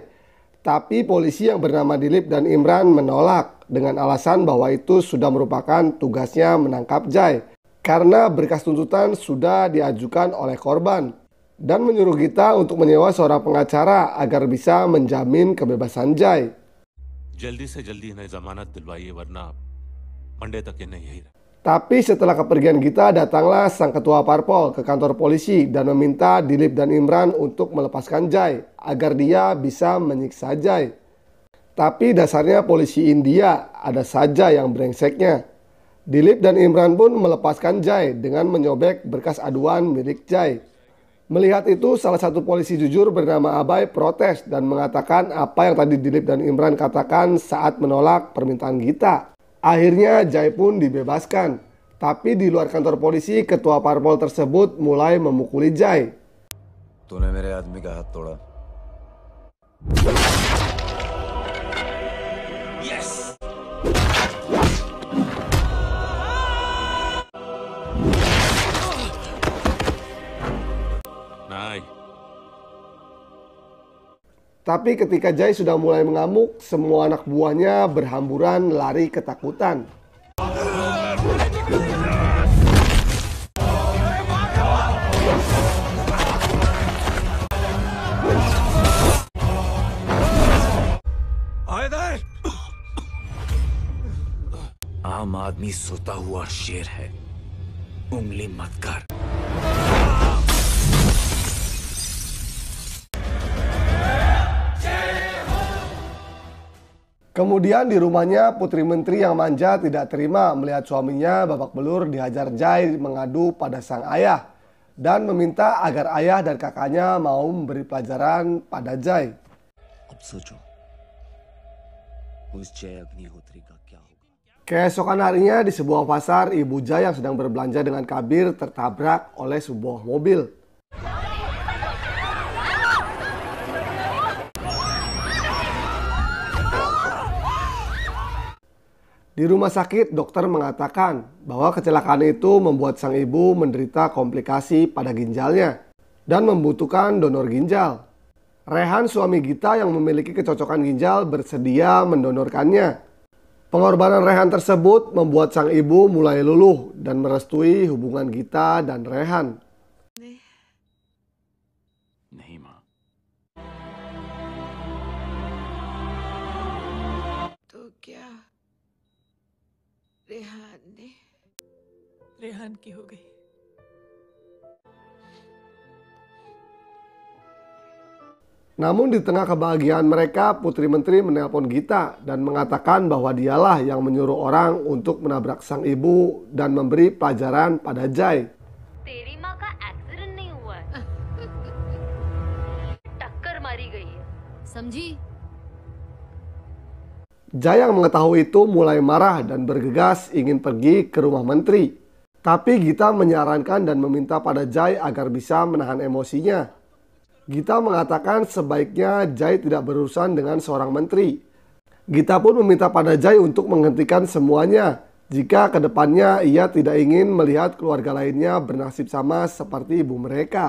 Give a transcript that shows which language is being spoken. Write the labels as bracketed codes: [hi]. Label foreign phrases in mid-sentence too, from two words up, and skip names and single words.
[id] Tapi polisi yang bernama Dilip dan Imran menolak dengan alasan bahwa itu sudah merupakan tugasnya menangkap Jai karena berkas tuntutan sudah diajukan oleh korban, dan menyuruh Gita untuk menyewa seorang pengacara agar bisa menjamin kebebasan Jai. [hi] जल्दी से जल्दी इन्हें जमानत दिलवाइए वरना मंडे तक इन्हें यही रखें। [id] Tapi setelah kepergian Gita, datanglah sang ketua parpol ke kantor polisi dan meminta Dilip dan Imran untuk melepaskan Jai agar dia bisa menyiksa Jai. Tapi dasarnya polisi India ada saja yang brengseknya. Dilip dan Imran pun melepaskan Jai dengan menyobek berkas aduan milik Jai. Melihat itu, salah satu polisi jujur bernama Abai protes dan mengatakan apa yang tadi Dilip dan Imran katakan saat menolak permintaan Gita. Akhirnya Jai pun dibebaskan. Tapi di luar kantor polisi, ketua parpol tersebut mulai memukuli Jai. [hi] तूने मेरे आदमी का हाथ तोड़ा। नहीं, [id] Tapi ketika Jai sudah mulai mengamuk, semua anak buahnya berhamburan lari ketakutan. [hi] आम आदमी सोता हुआ शेर है, उंगली मत कर। [id] Kemudian di rumahnya, putri menteri yang manja tidak terima melihat suaminya babak belur dihajar Jai mengadu pada sang ayah. dan meminta agar ayah dan kakaknya mau memberi pelajaran pada Jai. [hi] अब सोचो उस जय अग्निहोत्री का क्या होगा। [id] Keesokan harinya di sebuah pasar, Ibu Jai yang sedang berbelanja dengan Kabir tertabrak oleh sebuah mobil. Di rumah sakit, dokter mengatakan bahwa kecelakaan itu membuat sang ibu menderita komplikasi pada ginjalnya dan membutuhkan donor ginjal. Rehan, suami Gita yang memiliki kecocokan ginjal, bersedia mendonorkannya. Pengorbanan Rehan tersebut membuat sang ibu mulai luluh dan merestui hubungan Gita dan Rehan. [hi] नहीं माँ, तो क्या रेहान की हो गई। [id] Namun di tengah kebahagiaan mereka, Putri Menteri menelpon Gita dan mengatakan bahwa dialah yang menyuruh orang untuk menabrak sang ibu dan memberi pelajaran pada Jai. [hi] तेरी माँ का एक्सीडेंट नहीं हुआ है, टक्कर मारी गई है, समझी? [id] Jai yang mengetahui itu mulai marah dan bergegas ingin pergi ke rumah menteri. Tapi Gita menyarankan dan meminta pada Jai agar bisa menahan emosinya. Gita mengatakan sebaiknya Jai tidak berurusan dengan seorang menteri. Gita pun meminta pada Jai untuk menghentikan semuanya jika kedepannya ia tidak ingin melihat keluarga lainnya bernasib sama seperti ibu mereka.